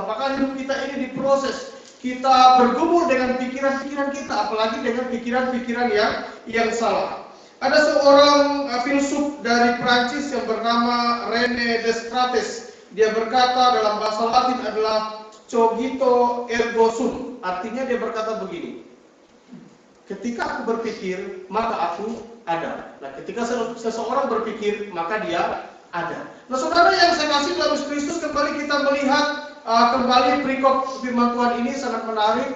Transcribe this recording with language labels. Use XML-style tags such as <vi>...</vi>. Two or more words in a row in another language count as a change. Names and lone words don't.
<id>Maka hidup kita ini diproses. Kita bergumul dengan pikiran-pikiran kita, apalagi dengan pikiran-pikiran yang salah. Ada seorang filsuf dari Prancis yang bernama René Descartes. Dia berkata dalam bahasa Latin adalah</id> <la>cogito ergo sum.</la> <id>Artinya dia berkata begini. Ketika aku berpikir, maka aku ada. Nah, ketika seseorang berpikir, maka dia ada. Nah, saudara yang saya kasih dalam Yesus Kristus, kembali kita melihat kembali perikop firman Tuhan ini sangat menarik.</id>